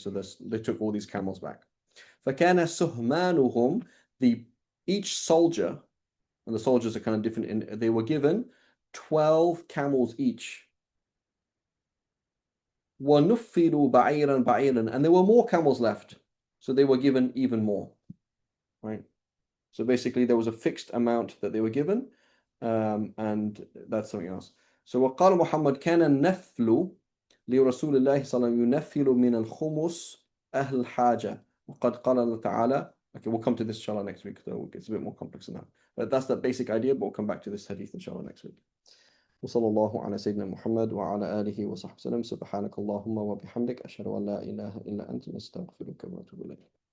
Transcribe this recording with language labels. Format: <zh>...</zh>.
<en>So they took all these camels back.</en> <ar>فَكَانَ سُهْمَانُهُم,</ar> <en>each soldier, and the soldiers are kind of different, they were given 12 camels each.</en> <ar>وَنُفِّلُوا بَعِيرًا بَعِيرًا,</ar> <en>and there were more camels left, so they were given even more. Right? So basically there was a fixed amount that they were given, and that's something else. So</en> <ar>وقال محمد كان النفل لرسول الله صلى الله عليه وسلم ينفل من الخمس أهل الحاجة وقد قال الله تعالى.</ar> <en>Okay, we'll come to this inshallah next week, though it's a bit more complex than that. But that's the basic idea, but we'll come back to this hadith inshallah next week.</en> <ar>وصلى الله على سيدنا محمد وعلى آله وصحبه وسلم. سبحانك اللهم وبحمدك أشهد أن لا إله إلا أنت نستغفرك ونتوب إليك.</ar>